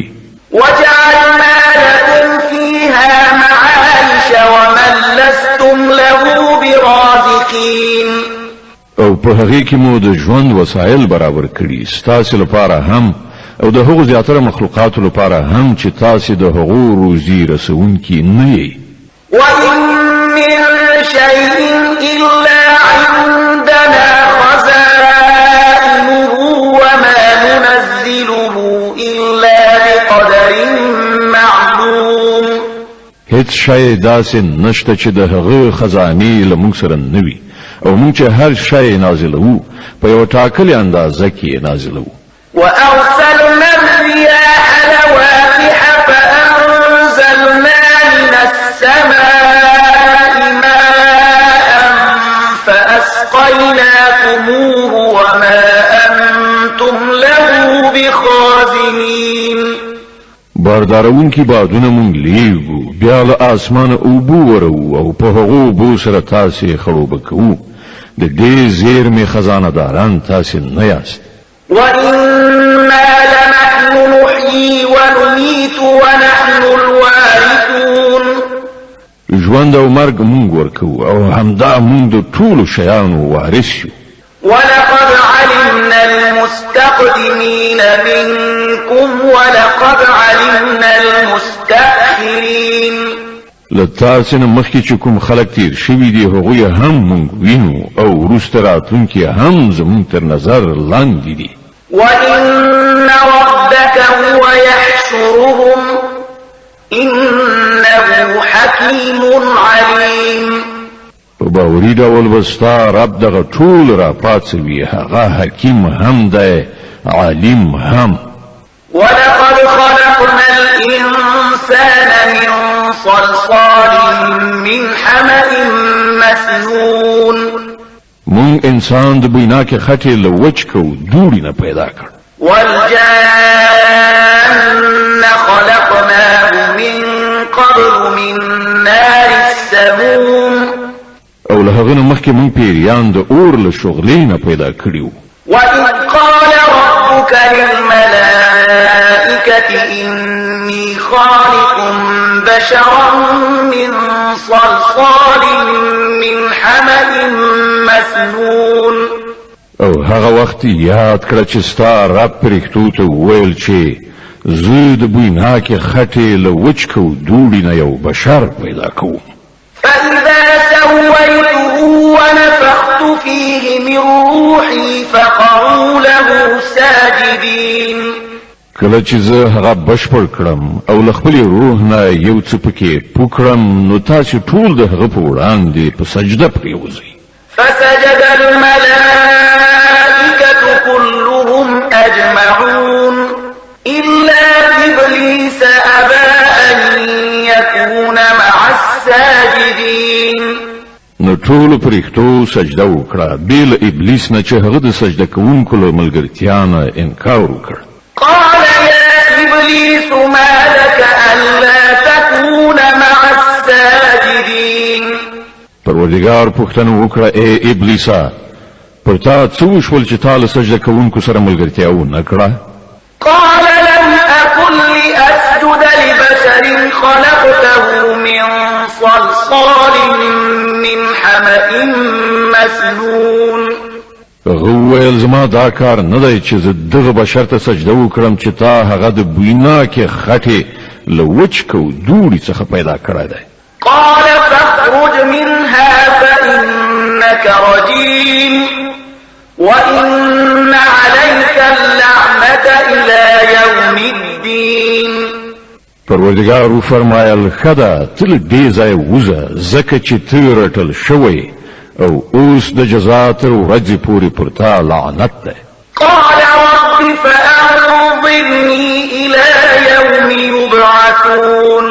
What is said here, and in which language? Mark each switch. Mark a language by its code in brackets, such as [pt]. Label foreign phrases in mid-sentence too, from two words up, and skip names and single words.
[ar] وجعلنا لكم فيها معايش ومن لستم له برازقين. [ps] او په هغې کې مو د ژوند وسایل برابر کړي ستاسې لپاره هم او د هغو زیاتره مخلوقاتو لپاره هم چې تاسې د هغو روزي رسونکي نه یئ. [ar] وإن من شيء إلا عندنا خزائنه وما ننزله إلا بقدر معلوم. [ps] هیڅ شی داسې نشته چې د هغه خزانې له موږ سره نه وي او موږ چې هر شی نازلوو په یوه ټاکلې اندازه کې نازلوو. [ar] وأرسلنا الرياح لواقح فأنزلنا من السماء ماء فأسقيناكموه وما أنتم له بخازنين. [ps] باردارون کی بادونه مونږ لیږو، بیا له اسمانه اوبه ورو او په هغو اوبو سره تاسې خړوبه کوو. د دې زیرمې خزانه داران تاسې نه یاست. [ar] وإنا لنحن نحيي ونميت ونحن الوارثون. [ps] ژوند او مرګ مونږ ورکوو او همدا مونږ د ټولو شیانو وارث یو. [ar] ولقد علمنا المستقدمين منكم ولقد علمنا المستأخرين. [ps] لتاسې نه مخکې چې کوم خلک تیر شوي دي هغوی هم مونږ وینو او وروسته راتلونکي هم زمونږ تر نظر لاندې دي. [ar] وإن ربك هو يحشرهم إنه حكيم عليم. [ps] په باوري ډول به ستا رب دغه ټول را پاڅوي، هغه حکیم هم دی عالم هم. [ar] ولقد خلقنا الإنسان من صلصال من حمأ مسنون. [ps] مونږ انسان د بویناکې خټې له وچکو دوړي نه پیدا کړ. [ar] والجان خلقناه من قبل من نار السموم. [ps] او له هغه نه مخکې مونږ پیریان د اور له شغلې نه پیدا کړي. [ar] وإذ قال ربك للملائكة إني خالق بشرا من صلصال من حمأ مسنون. [ps] او هغه وخت یاد کړه چې ستا رب پرښتو ته وویل چې زه د بویناکې خټې له وچکو دوړي نه یو بشر پیدا کوم. [ar] فإذا سويته ونفخت فيه من روحي فقعوا له ساجدين. [ps] کله چې زه هغه بشپړ کړم او له خپل روح نه یو څه پکې پوکړم نو تاسو ټول د هغه په وړاندې په سجده پریوځئ. [ar] فسجد الملائكة كلهم أجمعون إلا إبليس أبى أن يكون مع الساجدين. [ps] نو ټول پرښتو سجده وکړه بیل ابلیس نه چې هغه د سجده کوونکو له ملګرتیا نه انکار وکړ. [ar] قال يا إبليس ما لك ألا تكون مع الساجدين. [ps] پروردگار پوښتنه وکړه ای ابلیسا پر تا څه وشول چې تا له سجده کوونکو سره ملګرتیا ونه کړه؟ [ar] قال لم أكن لأسجد لبشر خلقته من صلصال من حمأ مسنون. [ps] هغه وویل زما دا کار نه دی چې زه دغه بشر ته سجده وکړم چې تا هغه د بویناکې خټې له وچکو دوړي څخه پیدا کړی دی. [ar] قال فاخرج منها فإنك رجيم وإن عليك اللعنة إلى يوم الدين. [ps] پروردگار فرمایل خدا تل دې ځای وزه زکه چې ته رټل شوی او اوس د جزا تر ورځې پورې پر تا لعنت ده. [ar] قال رب فأنظرني إلى يوم يبعثون.